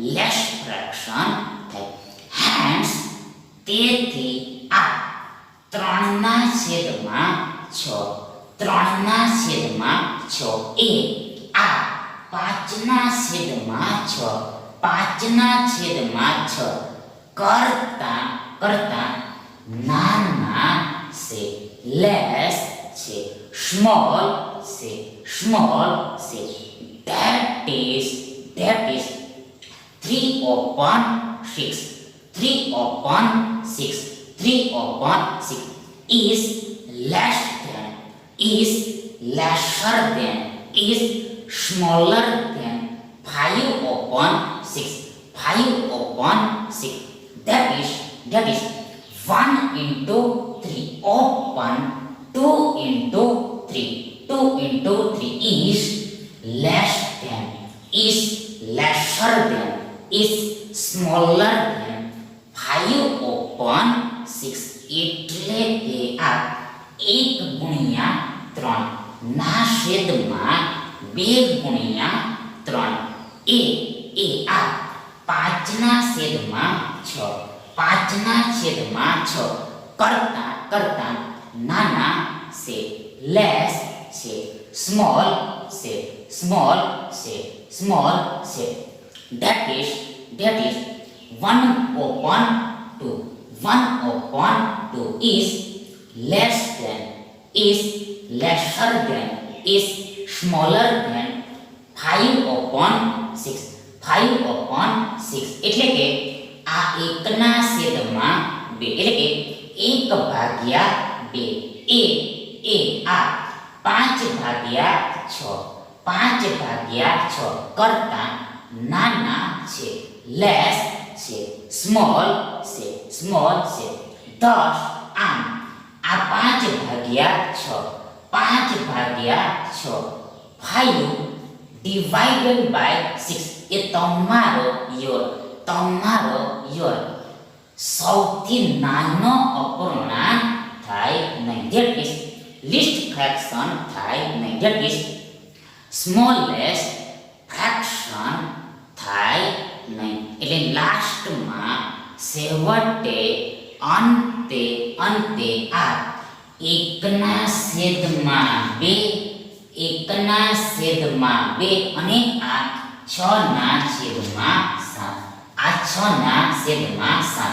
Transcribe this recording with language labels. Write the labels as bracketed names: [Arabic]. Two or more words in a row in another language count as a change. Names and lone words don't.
[Gujarati] હેન્સ તેથી આ 3/6 એ આ 5/6 કરતા નાના છે, લેસ છે, સ્મોલ છે. [English] that is 3/6 is lesser than is smaller than 5/6. that is 1 into 3 open 2 into 3. 2 into 3 is less than, is lesser than, is smaller than 5 upon 6. [Gujarati] એટલે કે આ 1 ગુણ્યા 3 ના છેદમાં 2 ગુણ્યા 3 એ આ 5 ના છેદમાં 6, 5 ના છેદમાં 6 કરતા નાના છે, લેસ છે, સ્મોલ છે, [English] that is 1 upon 2. 1 upon 2 is less than, is lesser than, is smaller than 5 upon 6. [Gujarati] 5 upon 6 એટલે કે આ 1 ના છેદમાં 2 એટલે કે 1 ભાગ્યા 2 એ આ 5 ભાગ્યા 6, 5 ભાગ્યા 6 કરતા નાના છે, લેસ છે, સ્મોલ છે, thus આમ આ 5 ભાગ્યા 6, 5 ભાગ્યા 6 [English] 5 divided by 6 [Gujarati] એ તમારો યોર સૌથી નાનો અપૂર્ણાંક થાય નહીં, [English] that is least fraction [Gujarati] થાય નહીં, [English] that is smallest fraction [Gujarati] થાય નહીં. એટલે લાસ્ટમાં છેવટે અંતે આ 1 ના છેદમાં 2, 1 ના છેદમાં 2 અને આ 6 ના છેદમાં 7, આ 6 ના છેદમાં 7.